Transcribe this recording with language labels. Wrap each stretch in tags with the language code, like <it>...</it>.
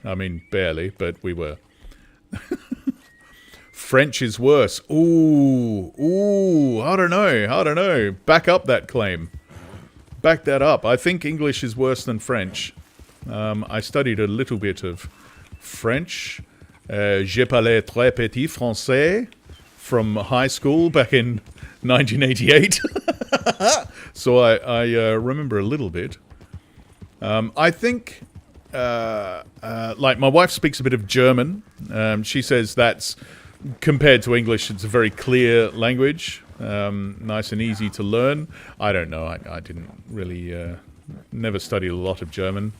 <en>I mean, barely, but we were. French is worse. Ooh, I don't know. Back up that claim. Back that up. I think English is worse than French. I studied a little bit of French.</en> <fr>Je parlais très petit français</fr> <en>from high school back in 1988. So I remember a little bit. I think, like, my wife speaks a bit of German. She says that's, compared to English, it's a very clear language. Nice and easy to learn. I don't know. I didn't really, never studied a lot of German.</en>